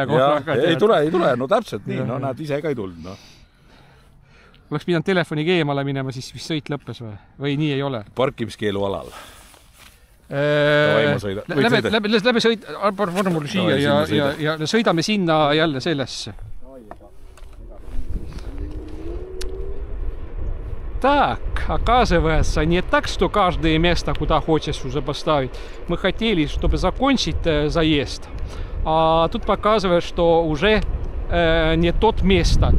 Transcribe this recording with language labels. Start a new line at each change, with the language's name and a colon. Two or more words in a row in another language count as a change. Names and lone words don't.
Estonian: Ei tule, no täpselt nii. No näed, ise ka ei tulnud. oleks pidanud telefoniga eemale minema, siis vist sõit lõppes või nii ei ole? Parkimiskeelu alal. Läbi sõit, võrra mulle siia ja sõidame sinna jälle sellesse.
Russian: Так, оказывается, не так, что каждое место, куда хочешь уже поставить. Мы хотели, чтобы закончить заезд, а тут показывает, что уже не тот место.